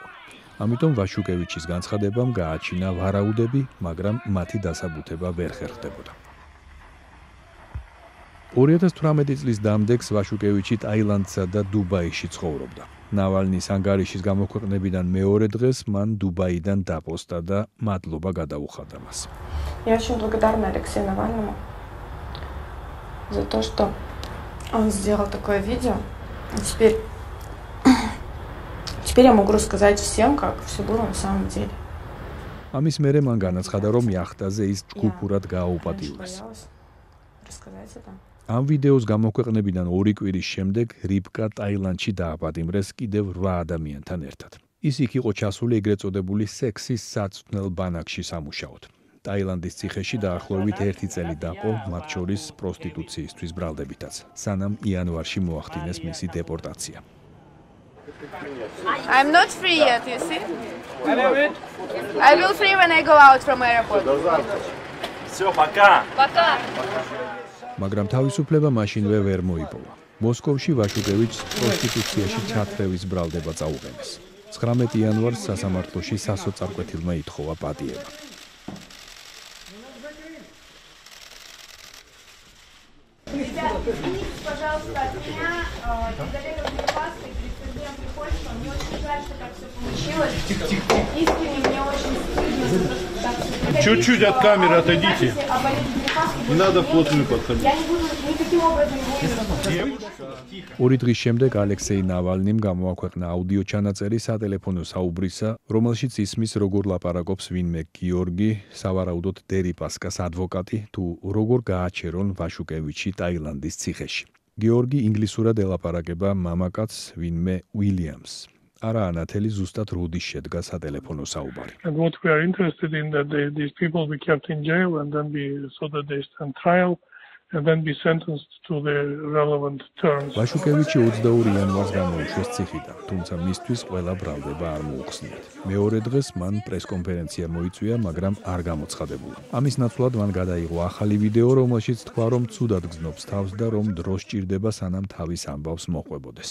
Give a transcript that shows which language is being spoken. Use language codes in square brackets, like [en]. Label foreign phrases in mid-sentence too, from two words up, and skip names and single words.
[ka] ამიტომ ვაშუკევიჩის განცხადებამ გააჩინა ვარაუდები, მაგრამ მათი დასაბუთება ვერ ხერხდებოდა. 2018 წლის დამდეგს ვაშუკევიჩი ტაილანდსა და დუბაიში ცხოვრობდა. ნავალნის ანგარიშის გამოქვეყნებიდან მეორე დღეს მან დუბაიდან დაპოსტა და მადლობა გადაუხადა მას. [ru] Я очень благодарна Алексею Навальному за то, что он сделал такое видео. Теперь я могу рассказать всем, как все было на самом деле. [ka] ამის მერე მან განაცხადა, რომ яхтаზე ის ჯგუფურად გააუპატიურეს. [ru] Рассказать это. [ka] ამ ვიდეოს გამოქვეყნებიდან 2 კვირის შემდეგ რიბკა ტაილანდში დააპატიმრეს კიდევ 8 ადამიანთან ერთად. ის იქ იყო ჩასული ეგრეთ წოდებული სექსის საწვნელ ბანაკში სამუშაოდ. ტაილანდის ციხეში დაახლოებით 1 წელი დაყო, მათ შორის პროსტიტუციისთვის ბრალდებითაც, სანამ იანვარში მოახდინეს მისი დეპორტაცია. [en] I'm not free yet, you see? I will free when I go out from airport. [ru] Всё, пока. Пока. [ka] მაგრამ თავისუფლება მაშინვე ვერ მოიპოვა. მოსკოვში ვაშუკევიჩს პროსტიტუციაში ჩათრევის ბრალდება წაუყენეს. 19 იანვარს სასამართლოში სასოწარკვეთილმა ითხოვა პატიება. [ru] Пожалуйста, от меня Елизавета Дерипаска и президент Приходько. Мне очень жаль, что так все получилось. Искренне мне очень стыдно за то, что так все получилось. Чуть-чуть от камеры отойдите. Не надо вплотную подходить. Я не буду никаким образом его... [ka] ორი დღის შემდეგ ალექსეი ნავალნიმ გამოაქვეყნა აუდიო ჩანაწერი სატელეფონო საუბრისა, რომელშიც ისმის როგორ ლაპარაკობს ვინმე გიორგი, სავარაუდოდ დერიპასკას ადვოკატი, თუ როგორ გააჩერონ ვაშუკევიჩი ტაილანდის ციხეში. გიორგი ინგლისურად ელაპარაკება მამაკაცს ვინმე უილიამს. არა ანათელი ზუსტად როდის შედგა სატელეფონო საუბარი. [en] And what we are interested in that these people be kept in jail and then so that they stand trial and then be sentenced to the relevant terms. [ka] ვაშუკევიჩი 22 იანვარს გამოუშვეს ციხიდან, თუმცა მისთვის ყველა ბრალდება არ მოუხსნიათ. მეორე დღეს მან პრესკონფერენცია მოიწვია, მაგრამ არ გამოცხადებულა. ამის ნაცვლად მან გადაიღო ახალი ვიდეო, რომელშიც თქვა, რომ ცუდად გრძნობს თავს და რომ დრო სჭირდება, სანამ თავის ამბავს მოყვებოდეს.